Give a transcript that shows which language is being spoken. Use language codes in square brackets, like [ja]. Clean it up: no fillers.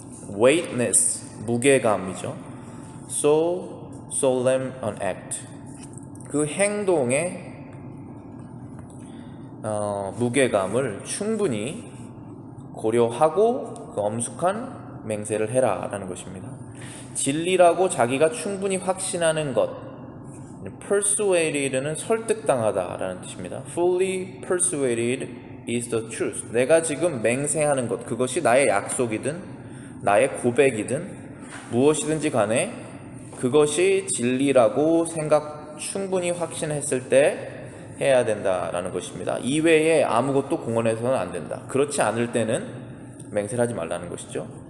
[ko] weightness, 무게감이죠. [en] so solemn an act, [ko] 그 행동의 무게감을 충분히 고려하고 그 엄숙한 맹세를 해라 라는 것입니다. 진리라고 자기가 충분히 확신하는 것, persuaded는 설득당하다 라는 뜻입니다. [en] fully persuaded is the truth. [ko] 내가 지금 맹세하는 것, 그것이 나의 약속이든 나의 고백이든 무엇이든지 간에 그것이 진리라고 충분히 확신했을 때 해야 된다라는 것입니다. 이외에 아무것도 공언해서는 안 된다. 그렇지 않을 때는 맹세를 하지 말라는 것이죠.